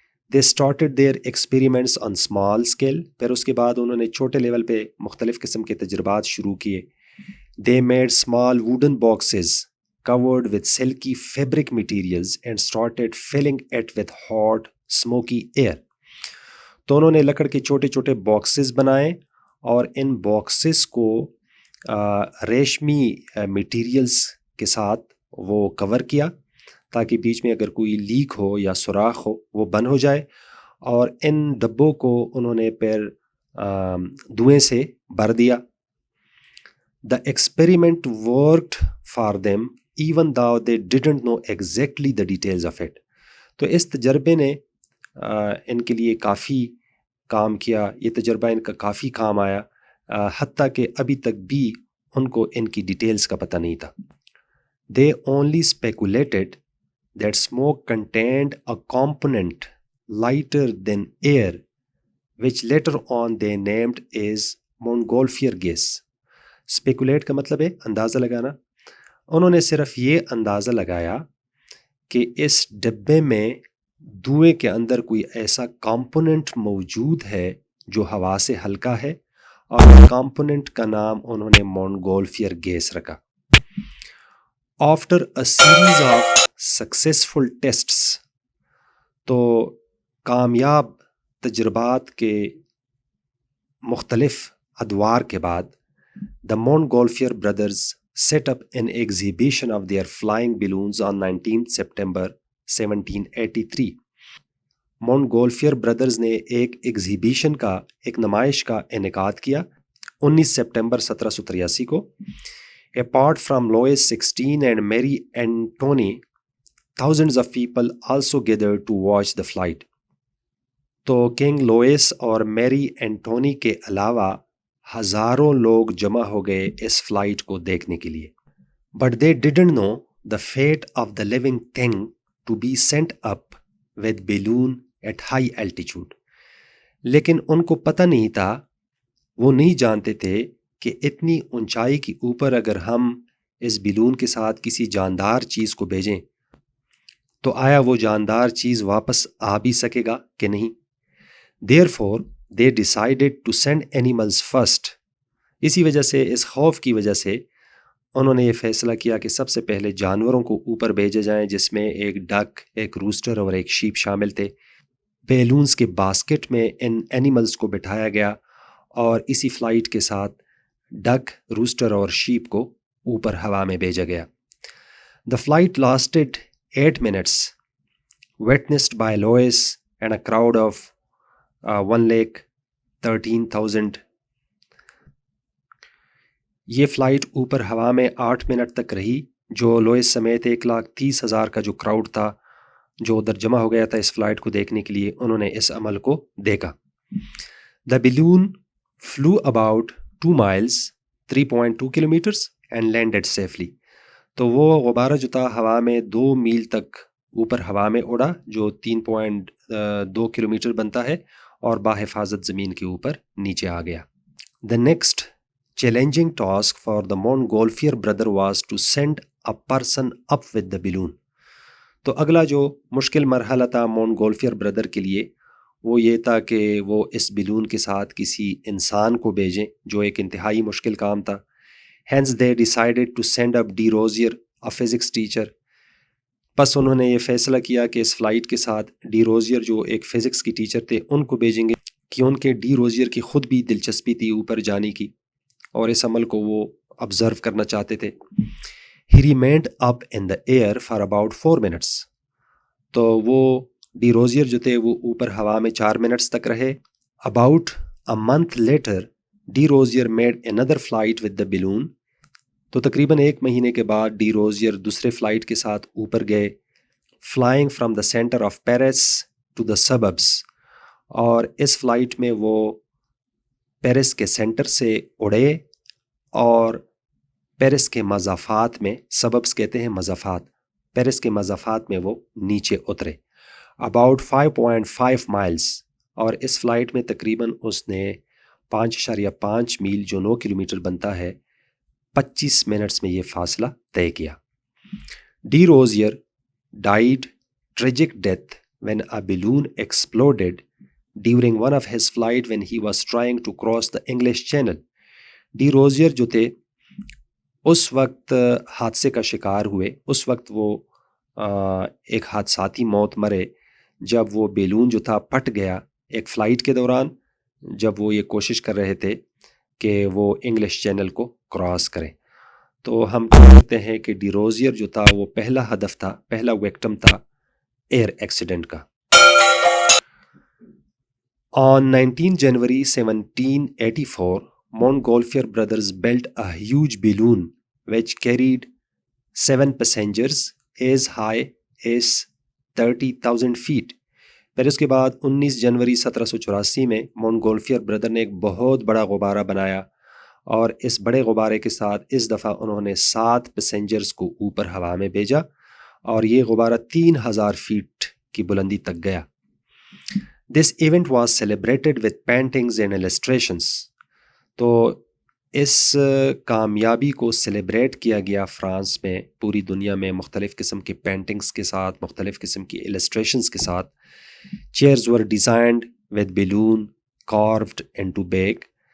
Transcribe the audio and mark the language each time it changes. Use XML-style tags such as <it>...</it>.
<en>They started their experiments on small scale.</en> <ur>پھر اس کے بعد انہوں نے چھوٹے لیول پہ مختلف قسم کے تجربات شروع کیے.</ur> <en>They made small wooden boxes covered with silky fabric materials and started filling it with hot smoky air.</en> <ur>تو انہوں نے لکڑ کے چھوٹے چھوٹے باکسز بنائے اور ان باکسز کو ریشمی میٹیریلز کے ساتھ وہ کور کیا تاکہ بیچ میں اگر کوئی لیک ہو یا سوراخ ہو وہ بند ہو جائے. اور ان ڈبوں کو انہوں نے پھر دھوئیں سے بھر دیا.</ur> <en>The experiment worked for them even though they didn't know exactly the details of it.</en> <ur>تو اس تجربے نے ان کے لیے کافی کام کیا، یہ تجربہ ان کا کافی کام آیا، حتیٰ کہ ابھی تک بھی ان کو ان کی ڈیٹیلز کا پتہ نہیں تھا.</ur> <en>They only speculated that smoke contained a component lighter than air which later on they named as Montgolfier gas.</en> <ur>Speculate کا مطلب ہے اندازہ لگانا. انہوں نے صرف یہ اندازہ لگایا کہ اس ڈبے میں دھوئیں کے اندر کوئی ایسا کمپوننٹ موجود ہے جو ہوا سے ہلکا ہے، اور کمپوننٹ کا نام انہوں نے مونگولفیئر گیس رکھا.</ur> <en>after a series of successful tests,</en> <ur>تو کامیاب تجربات کے مختلف ادوار کے بعد</ur> <en>the Montgolfier brothers set up an exhibition of their flying balloons on 19 September 1783.</en> <ur>مونٹگولفیئر brothers نے ایک ایگزیبیشن کا، ایک نمائش کا انعقاد کیا 19 سپٹمبر 1783 کو.</ur> <en>Apart from Louis XVI and Marie Antoinette, thousands of people also gathered to watch the flight.</en> <ur>تو کنگ لوئس اور میری اینٹونی کے علاوہ ہزاروں لوگ جمع ہو گئے اس فلائٹ کو دیکھنے کے لیے.</ur> <en>But they didn't know the fate of the living thing to be sent up with balloon at high altitude.</en> <ur>لیکن ان کو پتہ نہیں تھا، وہ نہیں جانتے تھے کہ اتنی اونچائی کے اوپر اگر ہم اس بیلون کے ساتھ کسی جاندار چیز کو بھیجیں تو آیا وہ جاندار چیز واپس آ بھی سکے گا کہ نہیں.</ur> <en>Therefore, they decided to send animals first.</en> <ur>اسی وجہ سے، اس خوف کی وجہ سے انہوں نے یہ فیصلہ کیا کہ سب سے پہلے جانوروں کو اوپر بھیجے جائیں، جس میں ایک ڈک، ایک روسٹر اور ایک شیپ شامل تھے. بیلونز کے باسکٹ میں ان اینیملز کو بٹھایا گیا اور اسی فلائٹ کے ساتھ ڈک، روسٹر اور شیپ کو اوپر ہوا میں بھیجا گیا.</ur> <en>The flight lasted 8 minutes, witnessed by Louis and a crowd of 1,13,000.</en> <ur>یہ فلائٹ اوپر ہوا میں 8 منٹ تک رہی، جو لوئس سمیت 1,30,000 کا جو کراؤڈ تھا جو ادھر جمع ہو گیا تھا اس فلائٹ کو دیکھنے کے لیے، انہوں نے اس عمل کو دیکھا.</ur> <en>The balloon flew about 2 miles, 3.2 kilometers and landed safely.</en> <ur>تو وہ غبارہ جو تھا ہوا میں 2 میل تک اوپر ہوا میں اڑا، جو 3.2 کلومیٹر بنتا ہے، اور باحفاظت زمین کے اوپر نیچے آ گیا.</ur> <en>The next challenging task for the Montgolfier brother was to send a person up with the balloon.</en> <ur>تو اگلا جو مشکل مرحلہ تھا مونٹگولفیئر برادر کے لیے وہ یہ تھا کہ وہ اس بیلون کے ساتھ کسی انسان کو بھیجیں، جو ایک انتہائی مشکل کام تھا.</ur> <en>Hence they decided to send up de Rozier, a physics teacher.</en> <ur>بس انہوں نے یہ فیصلہ کیا کہ اس فلائٹ کے ساتھ ڈی روزیئر جو ایک فزکس کی ٹیچر تھے ان کو بھیجیں گے، کہ ان کے ڈی روزیئر کی خود بھی دلچسپی تھی اوپر جانے کی اور اس عمل کو وہ آبزرو کرنا چاہتے تھے.</ur> <en>He remained up in the air for about 4 minutes.</en> <ur>تو وہ ڈی روزیئر جو تھے وہ اوپر ہوا میں 4 منٹس تک رہے.</ur> <en>About a month later, de Rozier made another flight with the balloon.</en> <ur>تو تقریباً 1 مہینے کے بعد ڈی روزیئر دوسرے فلائٹ کے ساتھ اوپر گئے.</ur> <en>Flying from the center of Paris to the suburbs.</en> <ur>اور اس فلائٹ میں وہ پیرس کے سینٹر سے اڑے اور پیرس کے مضافات میں، سببس کہتے ہیں مضافات، پیرس کے مضافات میں وہ نیچے اترے.</ur> <en>About 5.5 miles.</en> <ur>اور اس فلائٹ میں تقریباً اس نے 5.5 میل جو 9 کلومیٹر بنتا ہے 25 منٹس میں یہ فاصلہ طے کیا.</ur> <en>De Rozier died tragic death when a balloon exploded during one of his flight when he was trying to cross the English Channel.</en> <ur>D روزیئر جو تھے اس وقت حادثے کا شکار ہوئے، اس وقت وہ ایک حادثاتی موت مرے جب وہ بیلون جو تھا پھٹ گیا ایک فلائٹ کے دوران، جب وہ یہ کوشش کر رہے تھے کہ وہ انگلش چینل کو کراس کریں. تو ہم کہتے ہیں کہ ڈی روزیئر جو تھا وہ پہلا ہدف تھا، پہلا وکٹم تھا ایئر ایکسیڈنٹ کا.</ur> <en>On 19 January 1784, Montgolfier brothers built a huge balloon which carried 7 passengers as high as 30,000 feet.</en> <ur>پھر اس کے بعد 19 جنوری 1784 میں مونٹگولفیئر برادر نے ایک بہت بڑا غبارہ بنایا، اور اس بڑے غبارے کے ساتھ اس دفعہ انہوں نے 7 پیسنجرز کو اوپر ہوا میں بھیجا، اور یہ غبارہ 3,000 فیٹ کی بلندی تک گیا.</ur> <en>This event was celebrated with paintings and illustrations.</en> <ur>تو اس کامیابی کو سیلیبریٹ کیا گیا فرانس میں، پوری دنیا میں مختلف قسم کے پینٹنگز کے ساتھ، مختلف قسم کی السٹریشنز کے ساتھ.</ur> <en>Chairs were designed with balloon carved into back.</en>